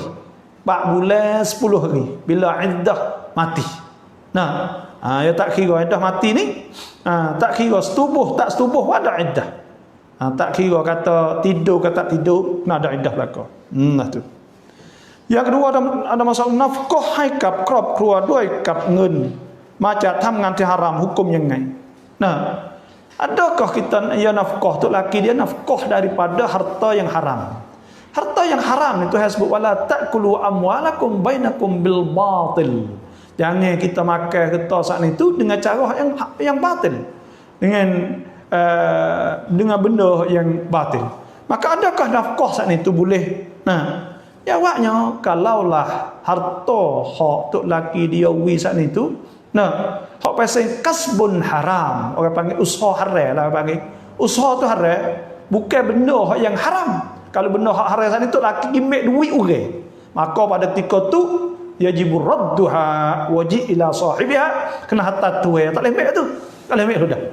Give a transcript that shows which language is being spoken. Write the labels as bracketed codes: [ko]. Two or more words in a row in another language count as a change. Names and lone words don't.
[ms] 4 bulan 10 hari bila iddah mati. Ya tak kira iddah mati ni, tak kira setubuh tak setubuh ada iddah. Tak kira kata tidur ke tak tidur, kena ada iddah belaka. Tu. Yang kedua ada masalah nafkah [th] ให้กับครอบครัวด้วยกับเงินมาจากทำงานที่ฮาราม hukum ยังไง? [ms] Adakah kita nafkah tu laki dia nafkah daripada harta yang haram? Harta yang haram itu hasbuk [ar] ولا تأكلوا أموالكم بينكم بالباطل. [ms] Jangan kita makan harta saat itu dengan cara yang batil, dengan benda yang batil. Maka adakah nafkah saat itu boleh? Jawabnya, kalaulah harta hak tok laki dia wi saat itu, hak pasal [ar] كسب حرام, [ms] orang panggil usaha haram lah, panggil usaha tu haram, bukan benda hak yang haram. Kalau benda hak haram saat itu laki gimek duit orang, maka pada ketika tu [ar] يجب ردها واجب إلى صاحبها, [ms] kena hatta tu tak boleh ambil tu, tak boleh ambil sudah.